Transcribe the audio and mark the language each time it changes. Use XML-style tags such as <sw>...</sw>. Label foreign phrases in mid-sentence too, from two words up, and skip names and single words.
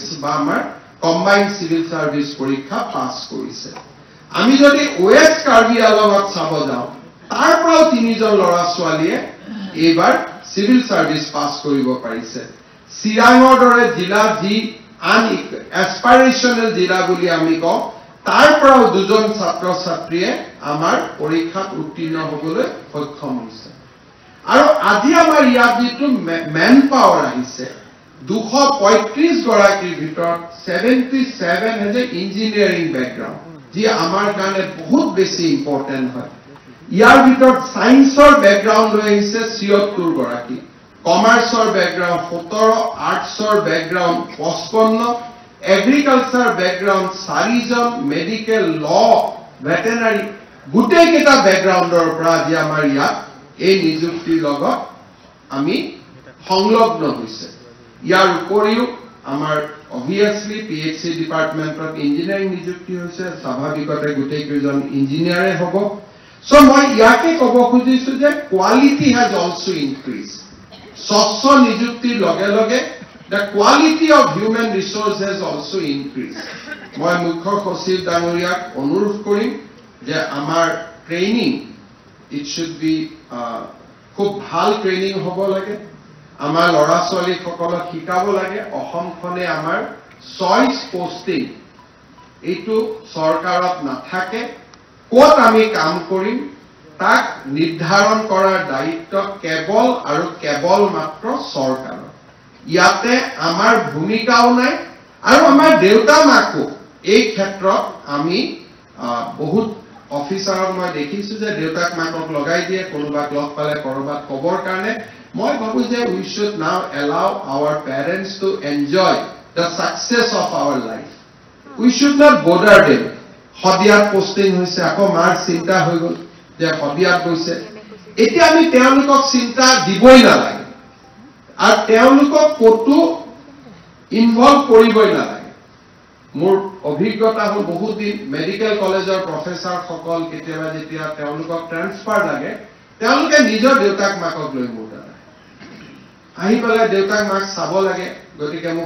<as>বা আমাৰ</as> <en>combined civil service</en> <as>পৰীক্ষা পাছ কৰিছে আমি যদি ওয়েস্ট কাৰ্বি আলঙত চাব যাওঁ তাৰ পৰাও 3 জন ল'ৰা ছোৱালীয়ে এবাৰ</as> <en>civil service</en> <as>পাছ কৰিব পাৰিছে চিৰাঙৰ দৰে জিলা যি আন এসপাইৰেশনাল জিলা বুলি আমি কওঁ তাৰ পৰাও 2 জন ছাত্ৰ ছাত্ৰীয়ে আমাৰ পৰীক্ষাত উত্তীৰ্ণ হ'বলৈ সক্ষম হৈছে আৰু আজি আমাৰ ইয়াত যিটো</as> <en>man power</en> <as>আহিছে 235 গৰাকীৰ ভিতৰত 77</as> <en>has a engineering background</en> <as>যি আমাৰ কাৰণে বহুত বেছি ইম্পৰ্টেন্ট হয় ইয়াৰ ভিতৰত</as> <en>science background</en> <as>লৈ আহিছে 76 গৰাকী</as> <en>commerce background</en> <as>17</as> <en>arts background</en> <as>55 এগ্ৰিকালচাৰ ব্যাকগ্ৰাউণ্ড 4 জন</as> <en>medical law veterinary</en> <as>গোটেই কেইটা ব্যাকগ্ৰাউণ্ডৰ পৰা আজি আমাৰ ইয়াত এই নিযুক্তিৰ লগত আমি সংলগ্ন হৈছে ইয়াৰ উপৰিও আমাৰ obviously PhD</as> <en>department engineering</en> <as>নিযুক্তি হৈছে স্বাভাৱিকতে গোটেই কেইজন ইঞ্জিনিয়াৰে হ'ব so মই ইয়াকে ক'ব খুজিছো যে quality</as> <en>has also increased</en> <as>স্বচ্ছ নিযুক্তিৰ লগে লগে</as> <en>the quality of human resource has also increased</en> <as>মই মুখ্য সচিব ডাঙৰীয়াক অনুৰোধ কৰিম যে আমাৰ ট্ৰেইনিং</as> <en>it should be</en> <as>খুব ভাল ট্ৰেইনিং হ'ব লাগে আমাৰ ল'ৰা ছোৱালী সকলক শিকাব লাগে অসমখনে আমাৰ</as> <en>choice posting</en> <as>এইটো চৰকাৰত নাথাকে ক'ত আমি কাম কৰিম তাক নিৰ্ধাৰণ কৰাৰ দায়িত্ব কেৱল মাত্ৰ চৰকাৰৰ ইয়াতে আমাৰ ভূমিকাও নাই আৰু আমাৰ দেউতা মাকো এই ক্ষেত্ৰত আমি বহুত অফিচাৰক মই দেখিছো যে দেউতাক মাকক লগাই দিয়ে কোনোবাক লগ পালে কৰবাত খবৰ কাৰণে মই ভাবো যে</as> <en>we should now allow our parents to enjoy the success of our life we should not bother them</en> <as>হদিয়াত পোষ্টিং হৈছে আকৌ মাৰ চিন্তা হৈ গল যে হদিয়াত গৈছে এতিয়া আমি তেওঁলোকক চিন্তা দিবই নালাগে আৰু তেওঁলোকক কতো ইনভলভ কৰিবই নালাগে মোৰ অভিজ্ঞতা হ'ল বহুত দিন</as> <en>medical college professor</en> <as>সকল কেতিয়াবা যেতিয়া তেওঁলোকক ট্ৰান্সফাৰ লাগে তেওঁলোকে নিজৰ দেউতাক মাকক লৈ মোৰ দাদা আহি পেলাই দেউতাক মাক চাব লাগে গতিকে মোক</as>